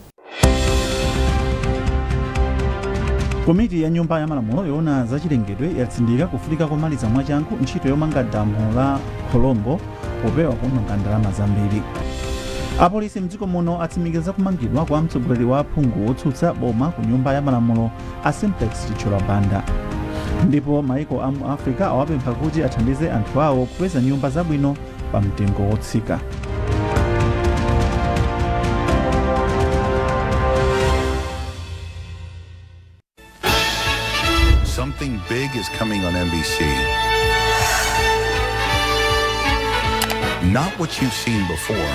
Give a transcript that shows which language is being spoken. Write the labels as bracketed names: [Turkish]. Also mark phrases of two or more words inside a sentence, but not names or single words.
[Nyanja] Komiti ya nyumba ya malamulo yoona zachilengedwe yatsindika kufunika komaliza mwachangu ntchito yomanga damu la Colombo popewa kuononga ndalama zambiri. Apolisi mdziko muno atsimikiza kumangidwa kwa mtsogoleri wa phungu wotsutsa boma ku nyumba ya malamulo a Simplex Chichola Banda. Ndipo maiko a mu Africa awapempha kuti athandize anthu awo kupeza nyumba zabwino pa mtengo wotsika. [English] Something big is coming on NBC. Not what you've seen before.